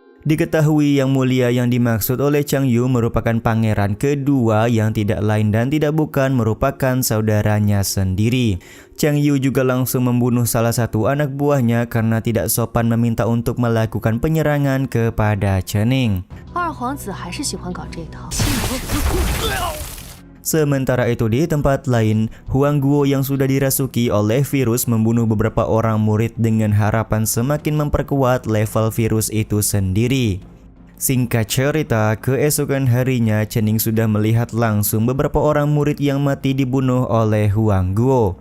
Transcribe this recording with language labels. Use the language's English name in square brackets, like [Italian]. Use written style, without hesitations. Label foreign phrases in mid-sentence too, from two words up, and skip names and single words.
[Indonesian] Diketahui Yang Mulia yang dimaksud oleh Chang Yu merupakan pangeran kedua yang tidak lain dan tidak bukan merupakan saudaranya sendiri. Chang Yu juga langsung membunuh salah satu anak buahnya karena tidak sopan meminta untuk melakukan penyerangan kepada Chen Ning. [Chinese] 二皇子还是喜欢搞这套。 [Indonesian] Sementara itu di tempat lain, Huang Guo yang sudah dirasuki oleh virus membunuh beberapa orang murid dengan harapan semakin memperkuat level virus itu sendiri. Singkat cerita, keesokan harinya Chen Ning sudah melihat langsung beberapa orang murid yang mati dibunuh oleh Huang Guo.